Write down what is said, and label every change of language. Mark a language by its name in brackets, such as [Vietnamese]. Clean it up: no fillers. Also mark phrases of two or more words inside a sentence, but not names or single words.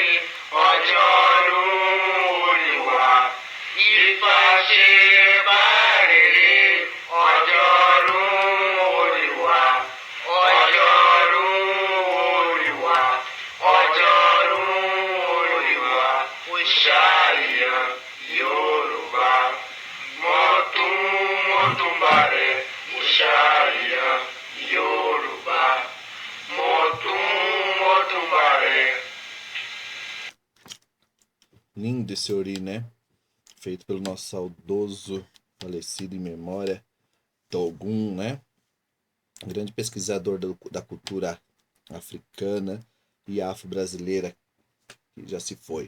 [Yoruba] Ojorum Oriwa Ifashe Barere Ojorum Oriwa Ojorum Oriwa Ojorum Oriwa Oshaya Yoruba Motum Motumbare Oshaya Yoruba Motum Motumbare. [Portuguese] Lindo esse ori, né? Feito pelo nosso saudoso, falecido em memória, Togum, né? Grande pesquisador da cultura africana e afro-brasileira, que já se foi.